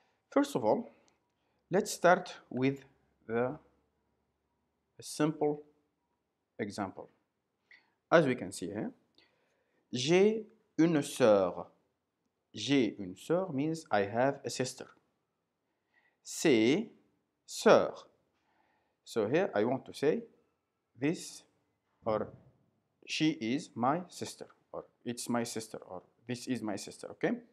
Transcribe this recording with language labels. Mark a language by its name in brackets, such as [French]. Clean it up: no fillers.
[English] First of all, let's start with a simple example. As we can see here, [French] j'ai une sœur. J'ai une sœur [English] means I have a sister. [French] C'est sœur. [English] So here I want to say this or she is my sister, or it's my sister, or this is my sister, okay?